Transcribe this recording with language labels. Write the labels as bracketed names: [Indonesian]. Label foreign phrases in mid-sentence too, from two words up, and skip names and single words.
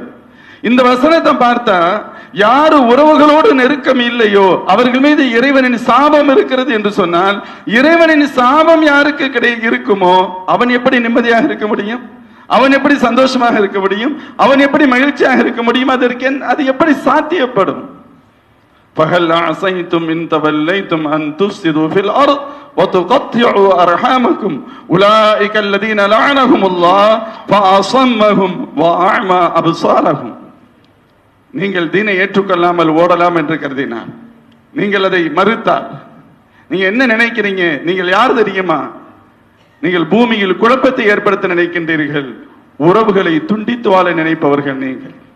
[Tamil] இந்த வசனத்தை பார்த்தா யாரு உறவுகளோடு நெருக்கம் இல்லையோ அவர்கள் மீது இறைவனின் சாபம் இருக்கிறது என்று சொன்னால், இறைவனின் சாபம் யாருக்கு இருக்குமோ அவன் எப்படி நிம்மதியாக இருக்க முடியும், அவன் எப்படி சந்தோஷமாக இருக்க முடியும், அவன் எப்படி மகிழ்ச்சியாக இருக்க முடியும், அது எப்படி சாத்தியப்படும்? [Arabic] فَهَلْ عَصَيْتُمْ إِن تَوَلَّيْتُمْ أَن تُفْسِدُوا فِي الْأَرْضِ وَتُقَطِّعُوا أَرْحَامَكُمْ أُولَئِكَ الَّذِينَ لَعَنَهُمُ اللَّهُ فَأَصَمَّهُمْ وَأَعْمَى أَبْصَارَهُمْ. [Tamil] நீங்கள் தீனை ஏற்றுக்கொள்ளாமல் ஓடலாம் என்று கருதினார், நீங்கள் அதை மறுத்தால் நீங்க என்ன நினைக்கிறீங்க? நீங்கள் யார் தெரியுமா? நீங்கள் பூமியில் குழப்பத்தை ஏற்படுத்த நினைக்கின்றீர்கள், உறவுகளை துண்டித்து வாழ நினைப்பவர்கள் நீங்கள்.